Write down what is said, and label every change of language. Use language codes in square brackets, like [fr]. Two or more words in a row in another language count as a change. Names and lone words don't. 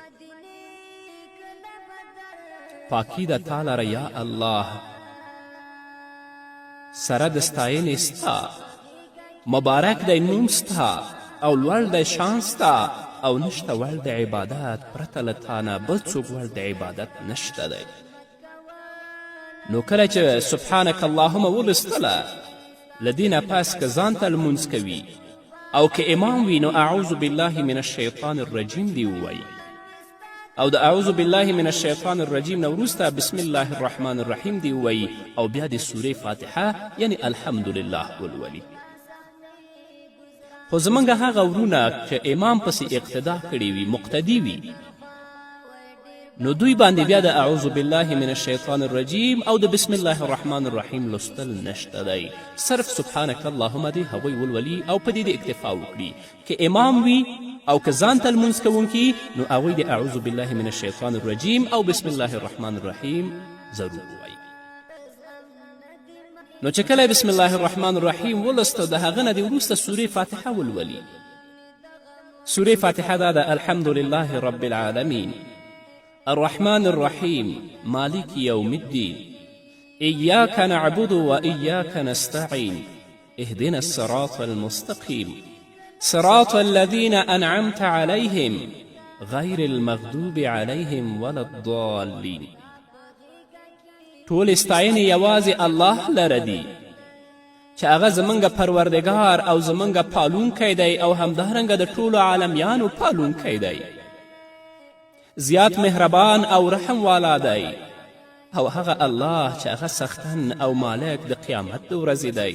[ps] پاکی د تا لره یا الله، سره د ستاینې ستا، مبارک دی نوم ستا او لوړ دی شان ستا، او نشته وړ د عبادت پرته له تا نه بل څوک وړ د عبادت نشته دی. نو کله چې [ar] سبحانک اللهم [ps] ولستله، له دې نه پس که ځان ته لمونځ کوي او که امام وي نو [ar] اعوذ بالله من الشیطان الرجیم [ps] دې ووایي، او د [ar] اعوذ بالله من الشیطان الرجیم [ps] نه وروسته [ar] بسم الله الرحمن الرحیم [ps] دې ووایي او بیا د سورې فاتحه یعنی الحمدلله ولولي. خو زموږ هغه ورونه چې امام پسې اقتدا کړې وي، مقتدي وي، نو دوی باندې بیا د [ar] اعوذ بالله من الشیطان الرجیم [ps] او د [ar] بسم الله الرحمن الرحیم [ps] لوستل نشته دی. صرف [ar] سبحانک اللهم [ps] دې هغوی ولولي او په دې د اکتفا وکړي. که امام وي او که ځان ته لمونځ کوونکي نو هغوی د [ar] اعوذ بالله من الشیطان الرجیم [ps] او [ar] بسم الله الرحمن الرحیم [ps] ضرور ووایي. نو چې کله [ar] بسم الله الرحمن الرحیم [ps] ولسته، د هغه نه د وروسته سورې فاتحه ولولي. سورې فاتحه دا د [ar] الحمد لله رب العالمین الرحمن الرحیم مالک یوم الدین ایاک نعبد و ایاک نستعین اهدنا الصراط المستقیم صراط الذین انعمت علیهم غیر المغضوب علیهم ولا الضالین. [ps] ټول ستاینې یوازې الله لره دي چې هغه زموږ پروردګار او زموږ پالونکی دی او همدارنګه د ټولو عالمیانو پالونکی دی، زیات مهربان او رحم والا دی، او هغه الله چې هغه سختن او مالک د قیامت د ورځې دی.